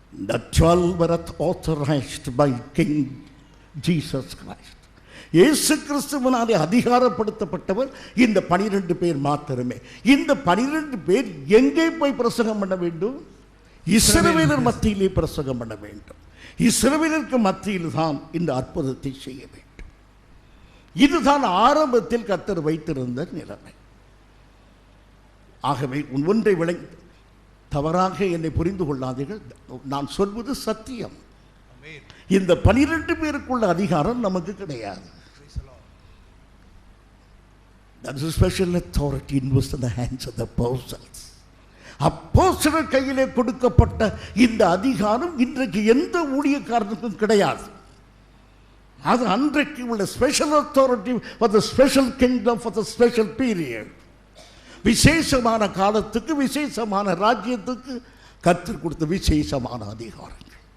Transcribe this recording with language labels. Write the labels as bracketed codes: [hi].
[en] The 12 were authorized by King Jesus Christ. [ta] இயேசு கிறிஸ்துவினாலே அதிகாரப்படுத்தப்பட்டவர் இந்த 12 பேர் மாத்திரமே. இந்த 12 பேர் எங்கே போய் பிரசங்கம் பண்ண வேண்டும்? இஸ்ரவேலர் மத்தியிலே பிரசங்கம் பண்ண வேண்டும். இஸ்ரவேலருக்கு மத்தியில் தான் இந்த அற்புதத்தை செய்ய வேண்டும். இதுதான் ஆரம்பத்தில் கர்த்தர் வைத்திருந்த நிலைமை. ஆகவே ஒன்றை விளங்கி தவறாக என்னை புரிந்து கொள்ளாதீர்கள். நான் சொல்வது சத்தியம். இந்த 12 பேருக்குள்ள அதிகாரம் நமக்கு கிடையாது. [en] That is a special authority invested in the hands of the apostles. [ta] அப்போஸ்தலர் கையிலே கொடுக்கப்பட்ட இந்த அதிகாரம் இன்றைக்கு எந்த ஊழியக்காரனுக்கும் கிடையாது. அது அன்றைக்கு உள்ள [en] Special authority for the special kingdom for the special period. [ta] விசேஷமான காலத்துக்கு, விசேஷமான ராஜ்யத்துக்கு கர்த்தர் கொடுத்த விசேஷமான அதிகாரங்கள்.